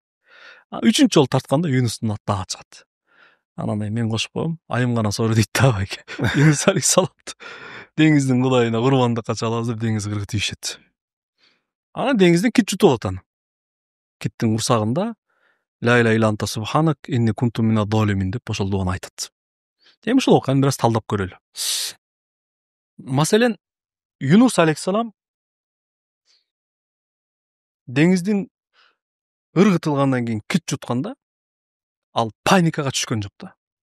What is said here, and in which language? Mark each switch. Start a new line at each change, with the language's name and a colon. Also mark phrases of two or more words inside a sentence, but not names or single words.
Kyrgyz: 3-үнчү жолу тартканда Юнустун аты дагы чыгат. Анан мен кошуп коем, айым гана сору дейт да байке. Юнус алейхиссалам деңиздин кудайына курбандыкка чалабыз деп деңиз кыргы тийишет. Анан деңизден кит жутуп алат аны. Киттин курсагында
Arabic: لا إله إلا أنت سبحانك إني كنت من الظالمين
Kyrgyz: деп ошол дуаны айтат. Эми ушул окуяны бир аз талдап көрөлү. Маселен, Юнус алейхиссалам деңиздин ыргытылгандан кийин кит жутканда ал паникага түшкөн жок да.